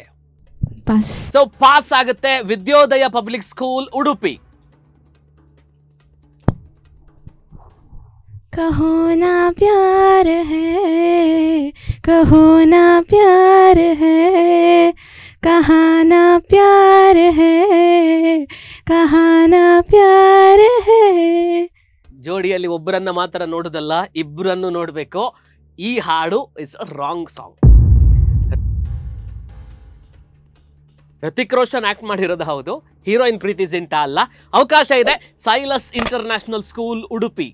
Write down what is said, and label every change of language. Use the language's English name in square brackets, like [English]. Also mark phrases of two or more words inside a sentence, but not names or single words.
[Kannada] ಸೊ ಪಾಸ್ ಆಗುತ್ತೆ ವಿದ್ಯೋದಯ ಪಬ್ಲಿಕ್ ಸ್ಕೂಲ್ ಉಡುಪಿ. [Hindi] कहो ना प्यार है, कहो ना प्यार है, कहाँ ना प्यार है, कहाँ ना प्यार है. [Kannada] ಜೋಡಿಯಲ್ಲಿ ಒಬ್ಬರನ್ನ ಮಾತ್ರ ನೋಡುದಲ್ಲ, ಇಬ್ಬರನ್ನು ನೋಡ್ಬೇಕು. ಈ ಹಾಡು [English] is a wrong song. [Kannada] ಋತಿಕ್ ರೋಷನ್ ಆಕ್ಟ್ ಮಾಡಿರೋದು ಹೌದು, ಹೀರೋಯಿನ್ ಪ್ರೀತಿ ಜಿಂಟಾ ಅಲ್ಲ. ಅವಕಾಶ ಇದೆ. ಸೈಲಸ್ ಇಂಟರ್ನ್ಯಾಷನಲ್ ಸ್ಕೂಲ್ ಉಡುಪಿ.